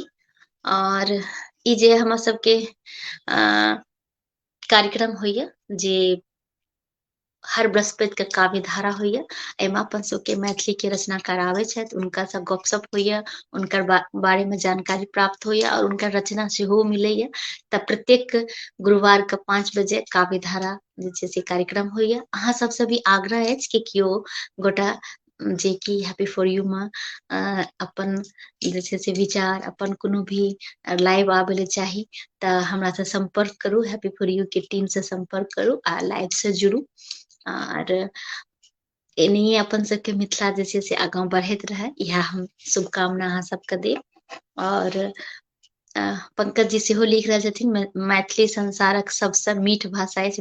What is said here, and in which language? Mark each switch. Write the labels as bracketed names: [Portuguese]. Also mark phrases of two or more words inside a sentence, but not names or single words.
[Maithili] और ई जे हमर सबके कार्यक्रम होइया जे हर बृहस्पति के काव्य धारा होइया, एहिमे अपन सबके मैथिली के रचनाकार आबै छथि, हुनका सँ गपशप होइया, हुनकर बारे में जानकारी प्राप्त होइया और हुनकर रचना सेहो मिलैया। तऽ प्रत्येक गुरुवार के 5 बजे काव्य धारा जे छै से कार्यक्रम होइया। अहाँ सबसँ भी आग्रह अछि कि केओ गोटा जे कि हैप्पी फॉर यू में अपन जे छै से विचार, अपन कोनो भी लाइव आबै ले चाही तऽ हमरा से संपर्क करू, हैप्पी फॉर यू के टीम से संपर्क करू आ लाइव से जुड़ू। और एनाहिए अपन सबके मिथिला जे छै से आगाँ बढ़ैत रहै, इएह हम शुभकामना अहाँ सबके देब। और पंकज जी सेहो लिख रहल छथिन मैथिली संसारक सबसँ मीठ भाषा अछि।